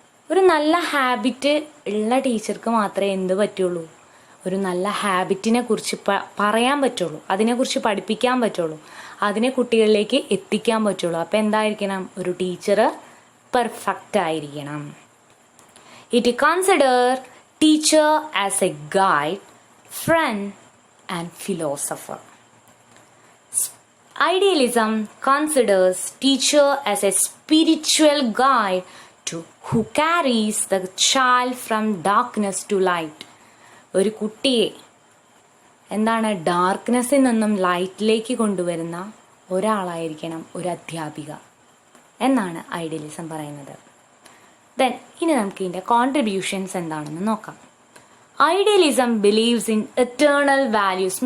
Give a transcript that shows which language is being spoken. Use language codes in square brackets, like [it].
[ml] ഒരു നല്ല ഹാബിറ്റ് ഉള്ള ടീച്ചർക്ക് മാത്രമേ എന്ത് പറ്റുള്ളൂ, ഒരു നല്ല ഹാബിറ്റിനെ കുറിച്ച് പറയാൻ പറ്റുള്ളൂ, അതിനെക്കുറിച്ച് പഠിപ്പിക്കാൻ പറ്റുള്ളൂ, അതിനെ കുട്ടികളിലേക്ക് എത്തിക്കാൻ പറ്റുള്ളൂ. അപ്പം എന്തായിരിക്കണം, ഒരു ടീച്ചർ പെർഫെക്റ്റ് ആയിരിക്കണം. [en] It consider teacher as a guide, friend and philosopher. Idealism considers teacher as a spiritual guide who carries the child from darkness to light. [ml] ഒരു കുട്ടിയെ ഡാർക്ക്നെസ്സിൽ നിന്നും ലൈറ്റിലേക്ക് കൊണ്ടുവരുന്ന ഒരാളായിരിക്കണം ഒരു അധ്യാപിക എന്നാണ് ഐഡിയലിസം പറയുന്നത്. ദെൻ ഇനി നമുക്ക് ഇതിൻ്റെ കോൺട്രിബ്യൂഷൻസ് എന്താണെന്ന് നോക്കാം. [en] Idealism believes in eternal values.